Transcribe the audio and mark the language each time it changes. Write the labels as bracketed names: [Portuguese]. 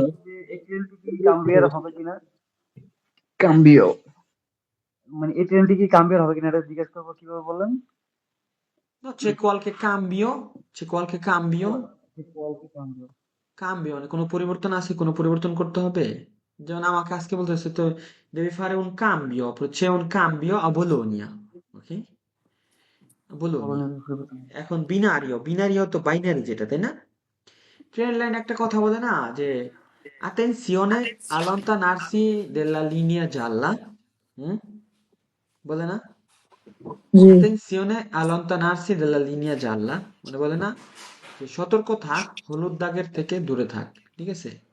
[Bangla] তো যে এই ট্রেনটি কি কাম্বিয়ার হবে কিনা, হ্যাঁ, কাম্বিও। মানে এই ট্রেনটি কি কাম্বিয়ার হবে কিনা এটা জিজ্ঞেস করবো, কিভাবে বললেন? [Italian] no, c'è qualche cambio, [Bangla] কাম্বিয়ার। cambio মানে কোনো পরিবর্তন আছে, কোনো পরিবর্তন করতে হবে। যেমন আমাকে আজকে বলতেছে তো, [Italian] devi fare un cambio, c'è un cambio a Bologna, [Bangla] ok, a Bologna। এখন বিনারিও, বিনারিও তো বাইনারি যেটা, তাই না? ট্রেন লাইন একটা কথা বলে না যে [Italian] attenzione allontanarsi della linea gialla, [Bangla] হুম, বলে না? জি। [Italian] attenzione allontanarsi della linea gialla, [Bangla] মানে বলে না যে সতর্ক থাক, হলুদ দাগের থেকে দূরে থাক, ঠিক আছে?